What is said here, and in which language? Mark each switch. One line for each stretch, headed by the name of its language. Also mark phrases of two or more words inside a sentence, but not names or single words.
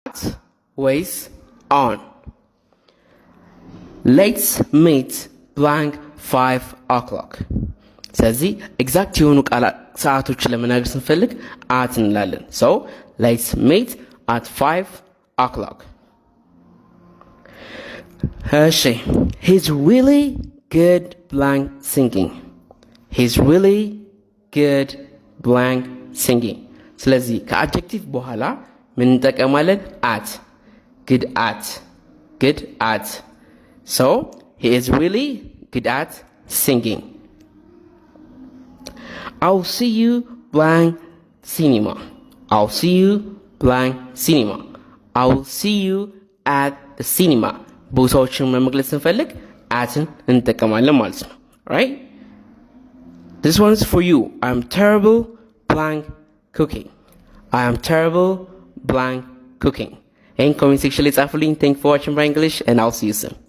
English: ወይስ on? Let's meet blank 5 o'clock.
Amharic: ስለዚህ ኤግዛክት የሆኑ ሰዓቶች ለመናገር ስንፈልግ at እንላለን።
English: So let's meet at 5 o'clock. እሺ he's really good blank singing. He's really good blank singing.
Amharic: ስለዚህ ከአድጀክቲቭ በኋላ ምን እንጠቀማለን?
English: at good at. So he is really good at singing. I'll see you blank cinema. I'll see you blank cinema. I'll see you at the cinema.
Amharic: ቦታዎችን መግለጽ ስንፈልግ አትን እንጠቀማለን ማለት ነው። Right?
English: This one is for you. I'm terrible blank cooking. I am terrible blank cooking. In comment section
Amharic: ላይ ጻፉልኝ.
English: Thank you for watching my English and I'll see you soon.